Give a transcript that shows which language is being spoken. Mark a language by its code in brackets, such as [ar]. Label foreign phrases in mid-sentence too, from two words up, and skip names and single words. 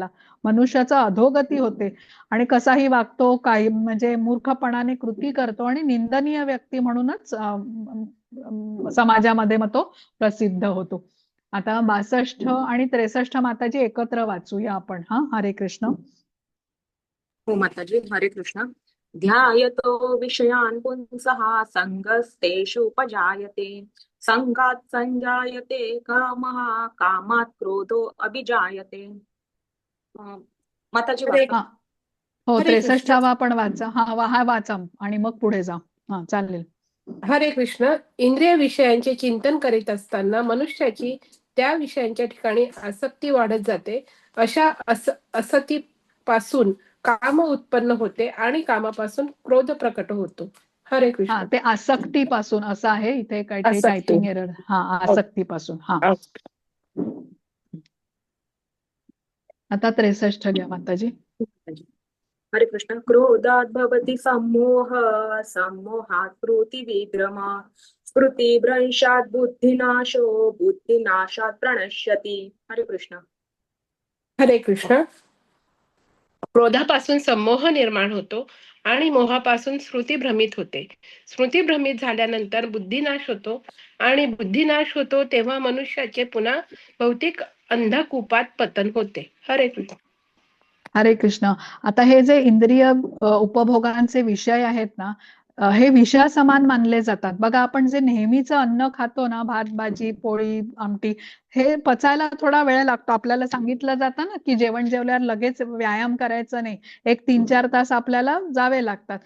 [mr] मनुष्याचा अधोगती होते आणि कसाही वागतो, काही म्हणजे मूर्खपणाने कृती करतो आणि निंदनीय व्यक्ती म्हणूनच समाजामध्ये मग तो प्रसिद्ध होतो. आता 62 आणि 63 माताजी एकत्र वाचूया आपण. हरे कृष्ण. हो माताजी, हरे कृष्ण. [sa] ध्यायतो विषयान् पुंसः संगस्तेषुपजायते संगात् संजायते कामः कामात् क्रोधो अभिजायते. [mr] माताजी हरे वाचा. हो, हरे कृष्ण. 63वा पण वाचा. हा वाचा आणि मग पुढे जा. चालेल. हरे कृष्ण. इंद्रिय विषयांचे चिंतन करीत असताना मनुष्याची त्या विषयांच्या ठिकाणी आसक्ती वाढत जाते. अशा असक्तीपासून काम उत्पन्न होते आणि कामापासून क्रोध प्रकट होतो. हरे कृष्ण. ते आसक्तीपासून असं आहे इथे काहीतरी आसक्ती. [en] typing error. [mr] आसक्तीपासून. आता 63 घ्या माताजी. हरे कृष्ण. [sa] क्रोधात् भवति सम्मोह सम्मोहात् स्मृतिविभ्रम स्मृतिभ्रंशात् बुद्धिनाशो बुद्धिनाशात् प्रणश्यति. [mr] हरे कृष्ण. हरे कृष्ण. क्रोधापासून संमोह निर्माण होतो आणि मोहापासून स्मृती भ्रमित होते. स्मृती भ्रमित झाल्यानंतर बुद्धिनाश होतो आणि बुद्धिनाश होतो तेव्हा मनुष्याचे पुन्हा भौतिक अंधकूपात पतन होते. हरे कृष्ण. हरे कृष्ण. आता हे जे इंद्रिय उपभोगांचे विषय आहेत ना, हे विषयासमान मानले जातात. बघा आपण जे नेहमीचं अन्न खातो ना, भात भाजी पोळी आमटी, हे पचायला थोडा वेळ लागतो. आपल्याला सांगितलं जातं ना की जेवण जेवल्यावर लगेच व्यायाम करायचं नाही, एक 3-4 तास आपल्याला जावे लागतात.